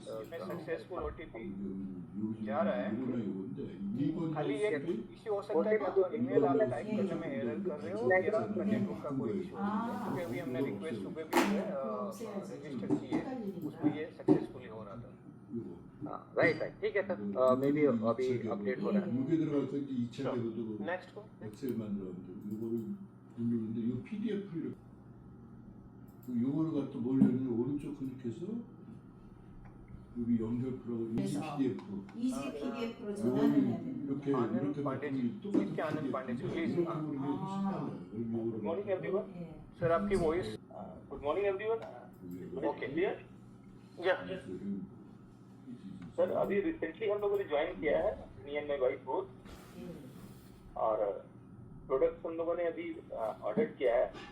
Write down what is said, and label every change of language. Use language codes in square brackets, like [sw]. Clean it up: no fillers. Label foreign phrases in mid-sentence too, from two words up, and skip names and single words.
[hi] सक्सेसफुल OTP जा रहा है। खाली एक इश्यू हो सकता है कि ईमेल आप टाइप करने में एरर कर रहे हो या आपका नेटवर्क का कोई इशू हो सकता है, क्योंकि अभी हमने रिक्वेस्ट सुबह भी रजिस्टर की है, उसमें ये सक्सेसफुली हो रहा था। हाँ, [en] right right, [hi] ठीक है सर, [en] maybe [hi] अभी अपडेट हो रहा है। [ko] 여기 들어가서 이제 2차 궤도로 [hi] नेक्स्ट को [ko] 엑셀 만들었는데 이거를 누르는데 이 PDF를 요거를 갖다 뭘 열면 오른쪽 클릭해서 여기 연결 프로그램 이지 PDF 이지 PDF로 요거를 전환을 해야 되는 이렇게 [hi] आनंद पांडे जी, इसके आनंद पांडे जी प्लीज। [en] गुड morning everyone, [ko] 예. [hi] सर आपकी वॉइस। [en] Good morning everyone. OK clear. [hi] या सर अभी रिसेंटली हम लोगों ने ज्वाइन किया है, [en] me and my wife both, [hi] और प्रोडक्ट्स हम लोगों ने अभी ऑर्डर किया है।